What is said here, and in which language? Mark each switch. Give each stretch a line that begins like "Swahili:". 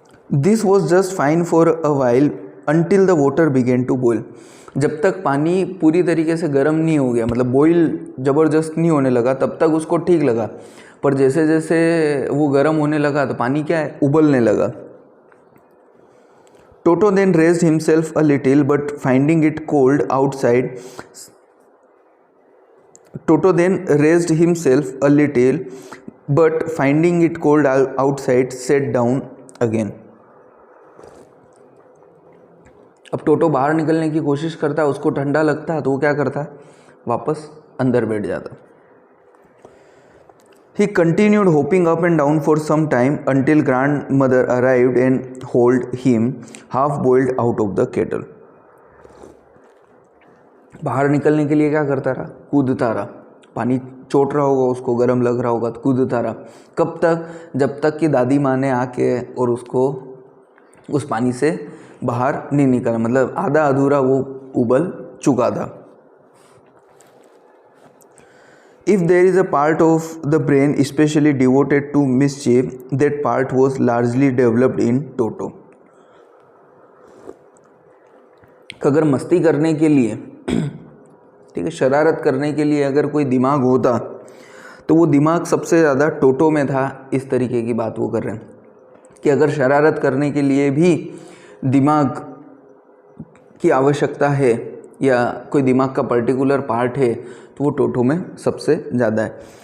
English: This was just fine for a while until the water began to boil.
Hindi: जब तक पानी पूरी तरीके से गर्म नहीं हो गया, मतलब बॉईल ज़बरदस्त नहीं होने लगा, तब तक उसको ठीक लगा। पर जैसे जैसे वो गर्म होने लगा तो पानी क्या है, उबलने लगा।
English: Toto then raised himself a little, but finding it cold outside, Toto then raised himself a little, but finding it cold outside, sat down again.
Hindi: अब टोटो बाहर निकलने की कोशिश करता है, उसको ठंडा लगता है तो वो क्या करता है, वापस अंदर बैठ जाता है.
English: He continued hopping up and down for some time until grandmother arrived and hauled him half boiled out of the kettle.
Hindi: बाहर निकलने के लिए क्या करता रहा, कूदता रहा. पानी चोट रहा होगा, उसको गर्म लग रहा होगा तो कूदता रहा. कब तक, जब तक कि दादी माँ ने आके और उसको उस पानी से बाहर नहीं निकला, मतलब आधा अधूरा वो उबल चुका था.
English: If there is a part of the brain especially devoted to mischief, that part was largely developed in Toto.
Hindi: अगर मस्ती करने के लिए, ठीक है, शरारत करने के लिए अगर कोई दिमाग होता तो वो दिमाग सबसे ज़्यादा टोटो में था. इस तरीके की बात वो कर रहे हैं कि अगर शरारत करने के लिए भी दिमाग की आवश्यकता है या कोई दिमाग का पर्टिकुलर पार्ट है तो वो टोटो में सबसे ज़्यादा है.